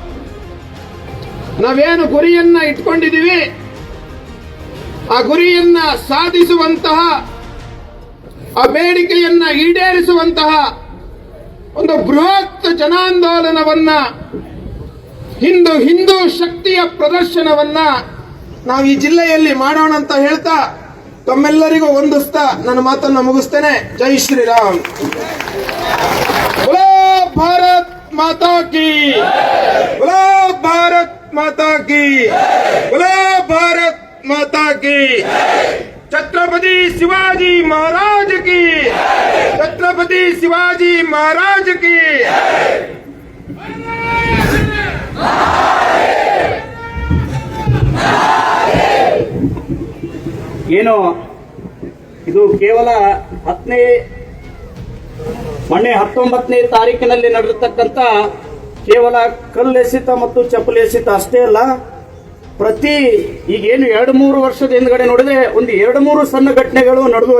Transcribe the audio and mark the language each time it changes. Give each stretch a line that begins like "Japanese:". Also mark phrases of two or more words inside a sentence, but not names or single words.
Kannada: ನಾವೇನು ಗುರಿಯನ್ನ ಇಟ್ಕೊಂಡಿದ್ದೀವಿ ಆ ಗುರಿಯನ್ನ ಸಾಧಿಸುವಂತಹ, ಆ ಬೇಡಿಕೆಯನ್ನ ಈಡೇರಿಸುವಂತಹ ಒಂದು ಬೃಹತ್ ಜನಾಂದೋಲನವನ್ನ, ಹಿಂದೂ ಶಕ್ತಿಯ ಪ್ರದರ್ಶನವನ್ನ ನಾವು ಈ ಜಿಲ್ಲೆಯಲ್ಲಿ ಮಾಡೋಣ ಅಂತ ಹೇಳ್ತಾ ತಮ್ಮೆಲ್ಲರಿಗೂ ವಂದಿಸ್ತಾ ನನ್ನ ಮಾತನ್ನ ಮುಗಿಸ್ತೇನೆ.
Hindi: जय श्रीराम. बोलो भारत माता की, बोलो भारत माता की, बोलो भारत माता की. छत्रपति शिवाजी महाराज की, छत्रपति शिवाजी महाराज की.
Kannada: ಏನು ಇದು ಕೇವಲ ಮೊನ್ನೆ 19ನೇ ತಾರೀಕಿನಲ್ಲಿ ನಡೆದಿರ್ತಕ್ಕಂಥ ಕೇವಲ ಕಲ್ಲೆಸೆತ ಮತ್ತು ಚಪ್ಪಲಿ ಎಸೆತ ಅಷ್ಟೇ ಅಲ್ಲ, ಪ್ರತಿ ಈಗೇನು 2-3 ವರ್ಷದ ಹಿಂದ್ಗಡೆ ನೋಡಿದ್ರೆ ಒಂದು 2-3 ಸಣ್ಣ ಘಟನೆಗಳು ನಡೆದು.